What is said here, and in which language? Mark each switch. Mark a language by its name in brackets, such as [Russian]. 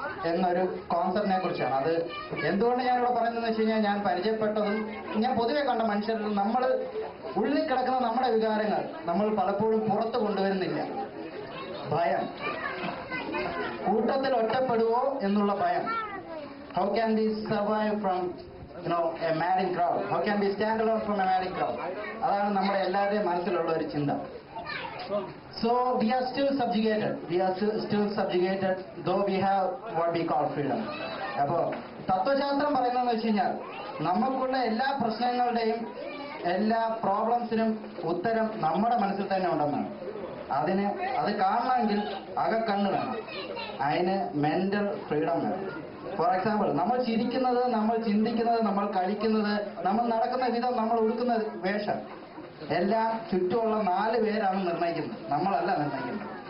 [Malayalam] എന്നൊരു കോൺസെപ്റ്റിനെ കുറിച്ചാണ്. അത് എന്തുകൊണ്ട് ഞാനിവിടെ പറയുന്നതെന്ന് വെച്ച് കഴിഞ്ഞാൽ, ഞാൻ പരിചയപ്പെട്ടതും ഞാൻ പൊതുവെ കണ്ട മനുഷ്യരിൽ നമ്മൾ ഉള്ളിൽ കിടക്കുന്ന നമ്മുടെ വികാരങ്ങൾ നമ്മൾ പലപ്പോഴും പുറത്ത് കൊണ്ടുവരുന്നില്ല. ഭയം, കൂട്ടത്തിൽ ഒറ്റപ്പെടുവോ എന്നുള്ള ഭയം. [English] How can we survive from a madding crowd? How can we stand alone from a madding crowd? [Malayalam] അതാണ് നമ്മുടെ എല്ലാവരുടെയും മനസ്സിലുള്ള ഒരു ചിന്ത. [English] So we are still subjugated. We are still subjugated, though we have what we call freedom. [Malayalam] അപ്പോൾ തത്വശാസ്ത്രം പറയുന്നതെന്ന് വെച്ച് കഴിഞ്ഞാൽ, നമുക്കുള്ള എല്ലാ പ്രശ്നങ്ങളുടെയും എല്ലാ പ്രോബ്ലംസിനും ഉത്തരം നമ്മുടെ മനസ്സിൽ തന്നെ ഉണ്ടെന്നാണ്. അത് കാണണമെങ്കിൽ അകക്കണ്ണ് വേണം, അതിന് മെന്റൽ ഫ്രീഡം വേണം. [English] for example, [Malayalam] നമ്മൾ ചിരിക്കുന്നത്, നമ്മൾ ചിന്തിക്കുന്നത്, നമ്മൾ കഴിക്കുന്നത്, നമ്മൾ നടക്കുന്ന വിധം, നമ്മൾ ഉടുക്കുന്ന വേഷം എല്ലാം ചുറ്റുമുള്ള 4 പേരാണ് നിർണ്ണയിക്കുന്നത്, നമ്മളല്ല നിർണ്ണയിക്കുന്നത്.